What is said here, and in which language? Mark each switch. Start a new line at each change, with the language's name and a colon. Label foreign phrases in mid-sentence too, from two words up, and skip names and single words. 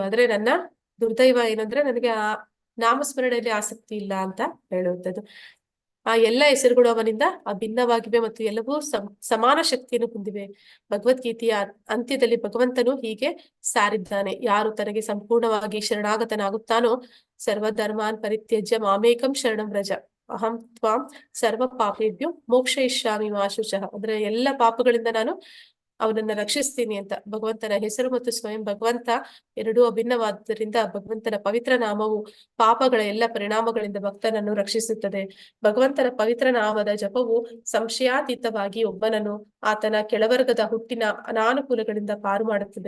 Kannada: ಆದ್ರೆ ನನ್ನ ದುರ್ದೈವ ಏನಂದ್ರೆ ನನಗೆ ಆ ನಾಮಸ್ಮರಣೆಯಲ್ಲಿ ಆಸಕ್ತಿ ಇಲ್ಲ ಅಂತ ಹೇಳುವಂಥದ್ದು. ಆ ಎಲ್ಲ ಹೆಸರುಗಳು ಅವನಿಂದ ಅಭಿನ್ನವಾಗಿವೆ ಮತ್ತು ಎಲ್ಲವೂ ಸಮಾನ ಶಕ್ತಿಯನ್ನು ಹೊಂದಿವೆ. ಭಗವದ್ಗೀತೆಯ ಅಂತ್ಯದಲ್ಲಿ ಭಗವಂತನು ಹೀಗೆ ಸಾರಿದ್ದಾನೆ, ಯಾರು ತನಗೆ ಸಂಪೂರ್ಣವಾಗಿ ಶರಣಾಗತನಾಗುತ್ತಾನೋ
Sanskrit: ಸರ್ವಧರ್ಮಾನ್ ಪರಿತ್ಯಜ್ಯ ಮಾಮೇಕಂ ಶರಣಂ ವ್ರಜ ಅಹಂ ತ್ವಾಂ ಸರ್ವ ಪಾಪೇಭ್ಯೋ ಮೋಕ್ಷಯಿಷ್ಯಾಮಿ ಮಾ ಶುಚಃ.
Kannada: ಅಂದ್ರೆ ಎಲ್ಲ ಪಾಪಗಳಿಂದ ನಾನು ಅವನನ್ನ ರಕ್ಷಿಸ್ತೀನಿ ಅಂತ. ಭಗವಂತನ ಹೆಸರು ಮತ್ತು ಸ್ವಯಂ ಭಗವಂತ ಎರಡೂ ಅಭಿನ್ನವಾದ್ದರಿಂದ ಭಗವಂತನ ಪವಿತ್ರ ನಾಮವು ಪಾಪಗಳ ಎಲ್ಲ ಪರಿಣಾಮಗಳಿಂದ ಭಕ್ತನನ್ನು ರಕ್ಷಿಸುತ್ತದೆ. ಭಗವಂತನ ಪವಿತ್ರ ನಾಮದ ಜಪವು ಸಂಶಯಾತೀತವಾಗಿ ಒಬ್ಬನನ್ನು ಆತನ ಕೆಳವರ್ಗದ ಹುಟ್ಟಿನ ಅನಾನುಕೂಲಗಳಿಂದ ಪಾರು ಮಾಡುತ್ತದೆ.